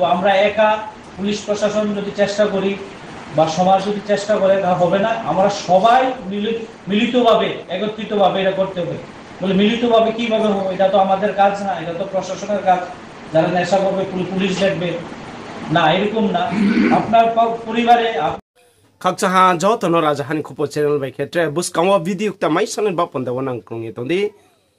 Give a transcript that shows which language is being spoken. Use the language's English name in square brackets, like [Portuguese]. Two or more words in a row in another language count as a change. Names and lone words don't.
[Bangla] আমরা একা পুলিশ প্রশাসন যদি চেষ্টা করি বা সমাজ যদি চেষ্টা করে তা হবে না। আমরা সবাই মিলিতভাবে একত্রিতভাবে এটা করতে হবে। বলে মিলিতভাবে কিভাবে হবে? এটা তো আমাদের কাজ না, এটা তো প্রশাসনের কাজ। যারা নেশা করবে পুলিশ দেখবে না, এরকম না। আপনার পরিবারে [Kok Borok] Kakchaha jotono rajahani khopo channel bai khetre bus kamwa video ta mai sanen ba ponda wanang krungi tondi